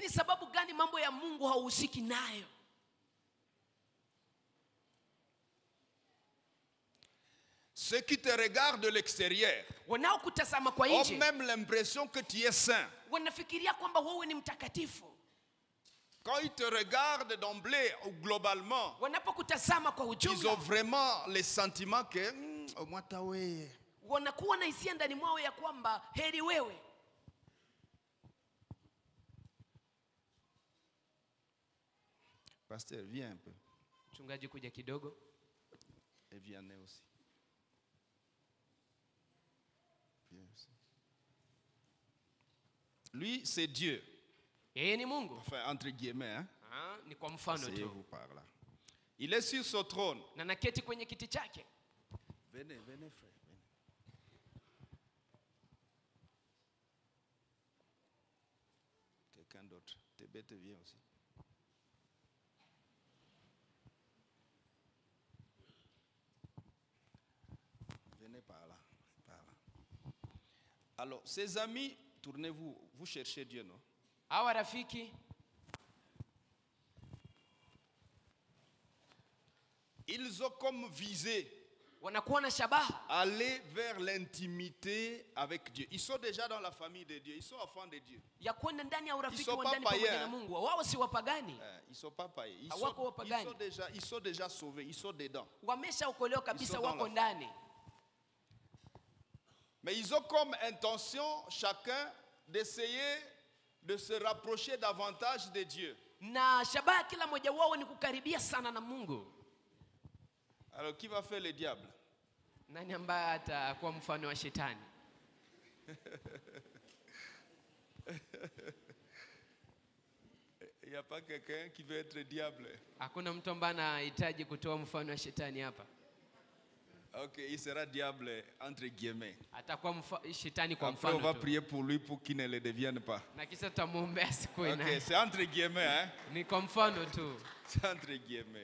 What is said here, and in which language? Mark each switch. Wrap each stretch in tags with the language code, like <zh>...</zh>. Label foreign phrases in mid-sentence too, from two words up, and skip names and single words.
<fr>Ceux qui te regardent de l'extérieur ont même l'impression que tu es saint. Quand ils te regardent d'emblée ou globalement, ils ont vraiment le sentiment que au moins</fr> <sw>wanakuwa na hisia ndani mwao ya kwamba heri wewe.</sw> <fr>Pasteur, viens un peu.</fr> <sw>Mchungaji kuja kidogo.</sw> <fr>Et viens aussi. Viens aussi. Lui, c'est Dieu.</fr> <sw>Yeye ni Mungu.</sw> <fr>Enfin, entre guillemets, hein.</fr> <sw>Ni kwa mfano tu.</sw> <fr>Par là. Il est sur son trône.</fr> <sw>Na naketi kwenye kiti chake.</sw> <fr>Venez, venez frère. Quelqu'un d'autre. Tébé, viens aussi. Venez par là. Alors, ses amis, tournez-vous. Vous cherchez Dieu, non?</fr> <sw>Hawa rafiki.</sw> <fr>Ils ont comme visé aller vers l'intimité avec Dieu. Ils sont déjà dans la famille de Dieu. Ils sont enfants de Dieu. Ils ne sont pas païens. Ils ne sont pas païens. Ils sont déjà sauvés. Ils sont dedans. Mais ils ont comme intention, chacun, d'essayer de se rapprocher davantage de Dieu. Alors qui va faire le diable?</fr> <sw>Nani ambaye atakuwa mfano wa shetani?</sw> <fr>Il n'y a pas quelqu'un qui veut être diable.</fr> <sw>Hakuna mtu ambaye anahitaji kutoa mfano wa shetani hapa.</sw> <fr>OK, il sera diable entre guillemets.</fr> <sw>Atakuwa shetani kwa mfano.</sw> <fr>Après on va prier pour lui pour qu'il ne le devienne pas.</fr> <sw>Na kisha tumuombea asikuwe naye.</sw> <fr>OK, c'est entre guillemets, hein.</fr> <sw>Ni kwa mfano tu.</sw> <fr>C'est entre guillemets.</fr>